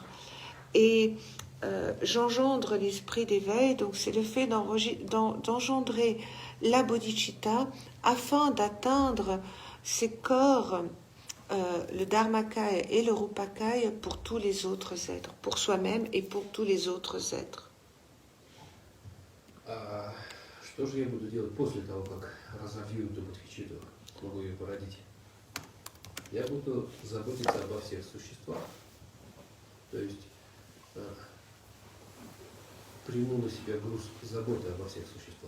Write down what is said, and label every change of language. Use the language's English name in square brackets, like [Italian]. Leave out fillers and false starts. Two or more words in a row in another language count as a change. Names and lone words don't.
[French] Et j'engendre l'esprit d'éveil, donc c'est le fait d'engendrer la bodhicitta afin d'atteindre ces corps, le Dharmakaya et le Rupakaya, pour tous les autres êtres, pour soi-même et pour tous les autres êtres. [Russian] Что же я буду делать после того, как разовью эту бодхичитту, могу ее породить? Я буду заботиться обо всех существах, то есть приму на себя груз заботы обо всех существах.